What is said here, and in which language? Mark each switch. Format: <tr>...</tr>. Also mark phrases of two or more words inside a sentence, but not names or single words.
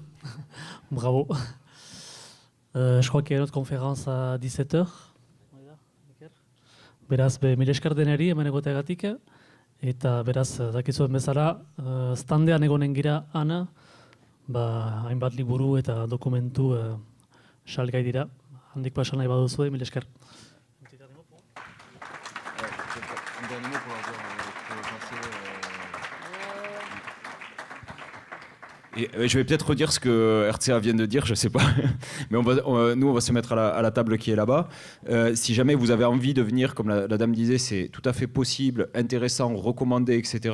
<fr>Bravo. Je crois qu'il y a une autre conférence à 17h.</fr> <eu>Beraz, mila esker denari hemen egoteagatik, eta beraz, dakizuen bezala, standean egonen gira ana, hainbat liburu eta dokumentu salgai dira. Handik pasan nahi baduzue, mila esker.</eu> <fr>Et je vais peut-être redire ce que RCA vient de dire, je ne sais pas, mais nous on va se mettre à la table qui est là-bas. Si jamais vous avez envie de venir, comme la dame disait, c'est tout à fait possible, intéressant, recommandé, etc.</fr>